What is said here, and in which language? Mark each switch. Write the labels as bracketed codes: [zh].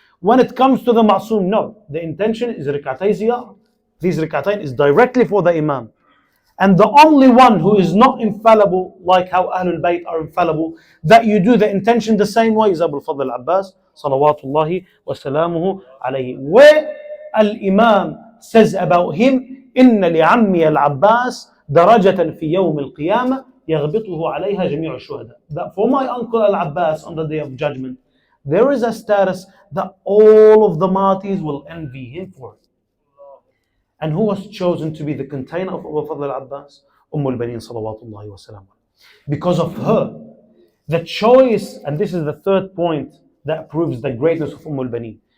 [en] When it comes to the Ma'soom, no, the intention is rak'atay ziyarah. These rak'atayn is directly for the Imam. And the only one who is not infallible, like how Ahlul Bayt are infallible, that you do the intention the same way, is Abu al-Fadl al-Abbas, salawatullahi wa salamuhu alayhi. Where Al-Imam says about him, [ar] إِنَّ لِعَمِّيَ الْعَبَّاسِ دَرَجَةً فِي يَوْمِ الْقِيَامَةِ يَغْبِطُهُ عَلَيْهَا جَمِيعُ الشُّهَدَاءِ. [en] That for my uncle Al-Abbas on the day of judgment, there is a status that all of the martyrs will envy him for. And who was chosen to be the container of Abu Fadl al-Abbas? al-Baneen salawatullahi wa salam. Because of her, the choice, and this is the third point that proves the greatness of al-Baneen.